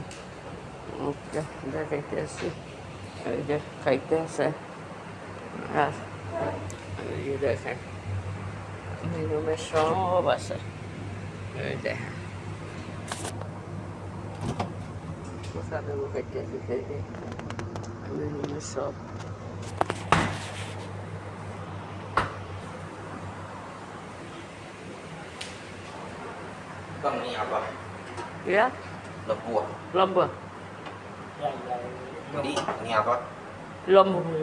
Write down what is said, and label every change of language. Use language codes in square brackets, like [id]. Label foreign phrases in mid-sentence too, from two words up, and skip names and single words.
[bn] মুখটা দেখাইতে আসি, এই যে খাইতে আছে। আর এই যে দেখেন রুমে সব আছে, এই দেখেন খাইতে আসি, খাইতে রুমে সব [id] Bang ni apa? ya Lembu. lomba Jadi ini apa? lomba